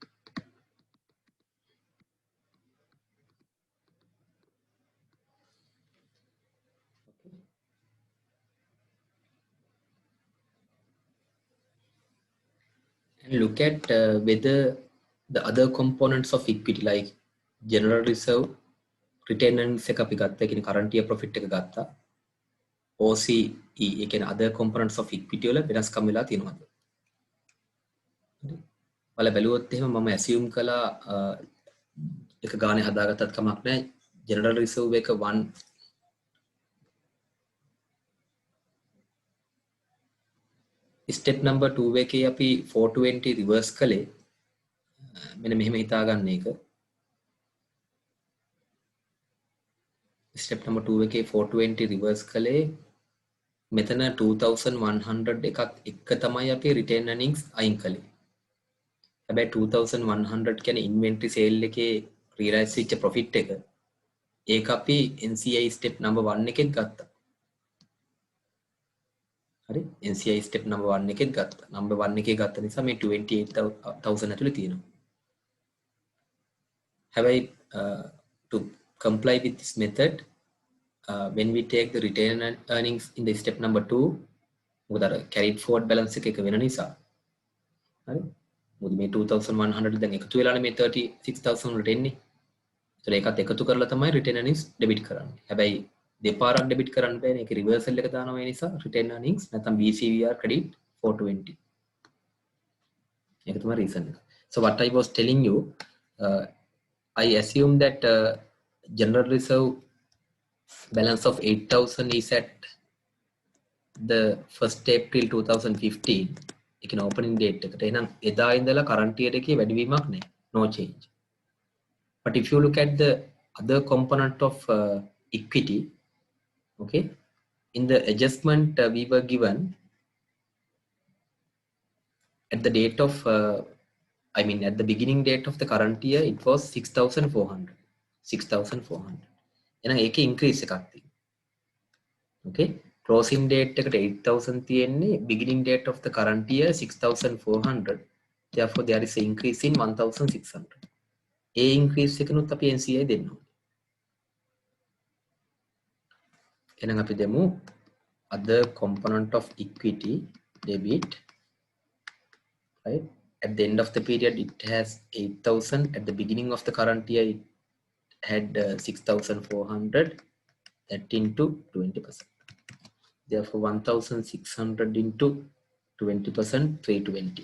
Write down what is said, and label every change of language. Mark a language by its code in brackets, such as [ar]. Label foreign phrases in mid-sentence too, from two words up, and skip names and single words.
[en] And look at whether the other components of equity like general reserve, retained earnings [si] එක අපි ගත්තා කියන්නේ [en] current year profit [si] එක ගත්තා. OCE ඒ කියන්නේ [en] other components of equity [si] වල වෙනස්කම් වෙලා තියෙනවද? ඔයාලා බැලුවොත් එහෙම මම assume කළා එක ගානේ හදාගත්තත් කමක් නැහැ. [en] general reserve [si] එක 1 [en] step number 2 [si] එකේ අපි 420 reverse කළේ මෙන්න මෙහෙම හිතාගන්න එක [en] step number 2 [si] එකේ 420 reverse කළේ මෙතන 2100 එකත් එක්ක තමයි අපි [en] retain earnings [si] අයින් කළේ හැබැයි 2100 කියන්නේ [en] inventory sale [si] එකේ realize වෙච්ච profit එක ඒක අපි [en] NCI step number 1 [si] එකෙත් ගත්තා හරි [en] NCI step number 1 [si] එකෙත් ගත්තා number 1 එකේ ගත්ත නිසා මේ 28000 ඇතුලේ තියෙනවා හැබැයි [en] to comply with this method when we take the retained earnings in the step number 2 [si] මොකද අර [en] carried forward balance [si] එක වෙන නිසා හරි මොකද මේ 2100 දැන් එකතු වෙලානේ මේ 36000 වලට එන්නේ ඒතර ඒකත් එකතු කරලා තමයි [en] retained earnings debit [si] කරන්නේ හැබැයි දෙපාරක් debit කරන්න බෑනේ ඒක reversal එක දානවා ඒ නිසා [en] retained earnings [si] නැත්නම් [en] BCVR credit 420 [si] ඒක තමයි [en] reason එක so what I was telling you I assume that general reserve balance of 8000 is at the 1st April 2015 එක opening date එකට [si] එහෙනම් එදා ඉඳලා [en] current year [si] එකේ වැඩිවීමක් නැහැ [en] no change but if you look at the other component of equity okay in the adjustment we were given at the date of at the beginning date of the current year it was 6400. [si] 6400 එහෙනම් ඒකේ increase එකක් තියෙනවා. okay, [en] closing date [si] එකට 8000 තියෙන්නේ, [en] beginning date of the current year 6400, therefore there is an increase in 1600. [si] ඒ increase එකනොත් අපි NCI දෙන්න ඕනේ. එහෙනම් අපි දෙමු [en] other component of equity debit, [si] right? [en] At the end of the period it has 8000, at the beginning of the current year it had 6400, that into 20%. Therefore 1600 into 20%, 320.